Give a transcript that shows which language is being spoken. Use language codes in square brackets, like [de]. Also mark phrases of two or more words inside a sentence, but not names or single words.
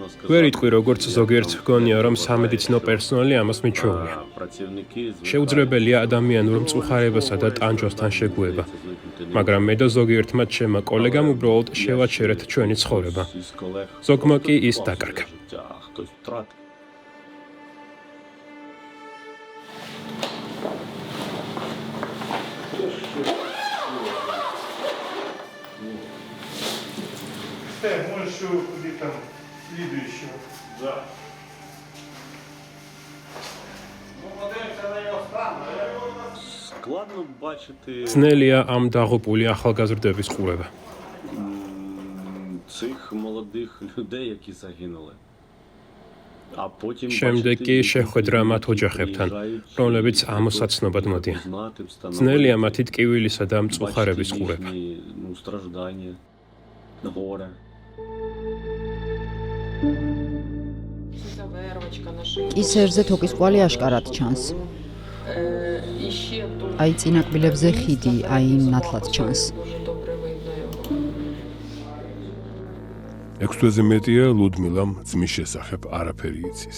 [ka] ვერ იტყვი როგორც ზოგიერთ გონია რომ სამედიცინო პერსონალი ამას მიჩვეულია. შეუძლებელია ადამიანურ მწუხარებასა და ტანჯვასთან შეგუება. მაგრამ მე და ზოგიერთმა ჩემმა კოლეგამ უბრალოდ შევაჩერეთ ჩვენი ცხოვრება. ზოგმა კი ის დაკარგა. [ru] Можешь где там следующего. Да. [uk] Складно бачити [ka] ძნელია ამ დაღუპული ახალგაზრდების ყურება. [uk] цих молодих людей, які загинули. А потім [ka] შემდეგ კი შეხვედრა მათ ოჯახებთან, რომლებიც ამოსაცნობად მოდიან. ძნელია მათი ტკივილისა და მწუხარების ყურება. [uk] ну, страждання, горе. [ka] კისერზე თოკის კვალი აშკარად ჩანს. აი წინაკბილებზე ხიდი, აი ნათლად ჩანს. 6 თვეზე მეტია ლუდმილამ ძმის შესახებ არაფერი იცის.